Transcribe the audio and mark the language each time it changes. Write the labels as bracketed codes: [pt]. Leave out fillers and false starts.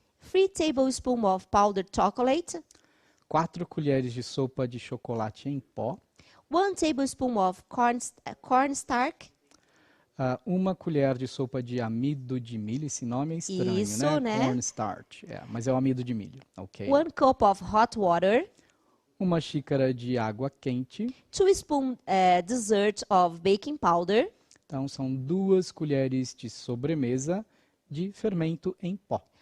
[en] 3 tablespoons of powdered chocolate, [pt] 4 colheres de sopa de chocolate em pó, [en] 1 tablespoon of cornstarch, [pt] 1 colher de sopa de amido de milho. Esse nome é estranho, Isso, né? Cornstarch. Mas é o amido de milho. Ok. [en] 1 cup of hot water, [pt] 1 xícara de água quente. [en] 2 spoon dessert of baking powder, [pt] Então, são 2 colheres de sobremesa de fermento em pó.